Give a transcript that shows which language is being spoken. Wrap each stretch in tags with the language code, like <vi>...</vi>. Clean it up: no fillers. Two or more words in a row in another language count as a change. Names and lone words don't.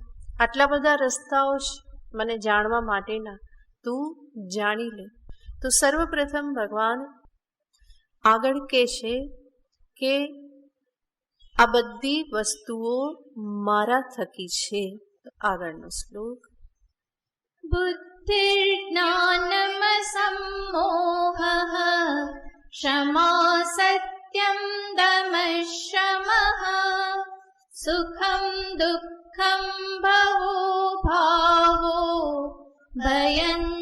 <gu>આટલા બધા રસ્તાઓ છે મને જાણવા માટેના, તું જાણી લે. તો સર્વપ્રથમ ભગવાન આગળ કહે છે કે આ બધી વસ્તુઓ મારા થકી છે. આગળનો શ્લોક,</gu> <sa>बुद्धिर्ज्ञानमसम्मोहः क्षमा सत्यं दमः शमः सुखं दुःखं भवो भावो भयं</sa>